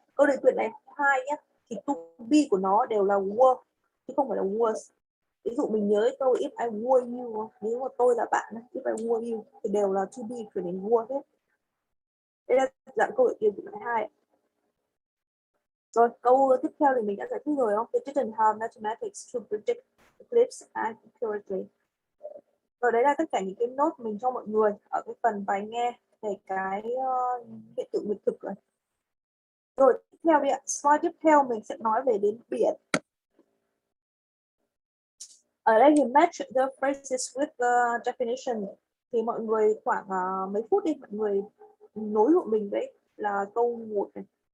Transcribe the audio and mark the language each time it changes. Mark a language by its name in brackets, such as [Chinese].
[Vietnamese] Câu điều kiện này 2 nhé, thì to be của nó đều là were chứ không phải là was. Ví dụ mình nhớ câu [English] if I were you, [Vietnamese] nếu mà tôi là bạn, [English] if I were you [Vietnamese] thì đều là to be chuyển thành were hết. Đây là dạng câu điều kiện loại 2. Rồi câu tiếp theo thì mình đã giải thích rồi không? [English] They didn't have mathematics to predict eclipse accurately. [Vietnamese] Rồi đấy là tất cả những cái note mình cho mọi người ở cái phần bài nghe về cái hiện tượng nguyệt thực rồi. Rồi tiếp theo đi ạ, slide tiếp theo mình sẽ nói về đến biển. Ở đây thì [English] match the phrases with the definition, [Vietnamese] thì mọi người khoảng mấy phút đi, mọi người nối hộ mình đấy là câu 1 này.